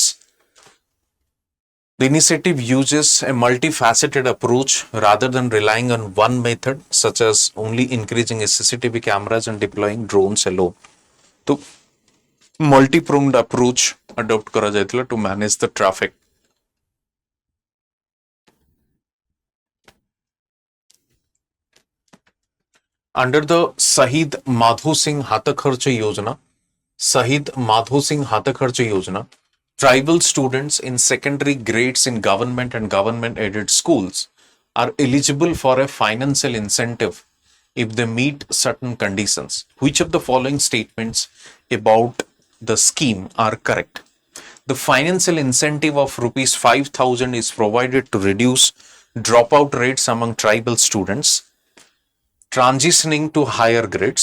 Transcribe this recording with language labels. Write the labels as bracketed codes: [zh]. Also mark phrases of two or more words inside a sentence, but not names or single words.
[en] The initiative uses a multifaceted approach rather than relying on one method, such as only increasing CCTV cameras and deploying drones alone. तो multi-pronged approach adopt [mr] करा जायतिला [en] to manage the traffic. Under the Shahid Madhu Singh Hatakharcha Yojana, Shahid Madhu Singh Hatakharcha Yojana, tribal students in secondary grades in government and government aided schools are eligible for a financial incentive if they meet certain conditions. Which of the following statements about the scheme are correct? The financial incentive of rupees 5,000 is provided to reduce dropout rates among tribal students transitioning to higher grades.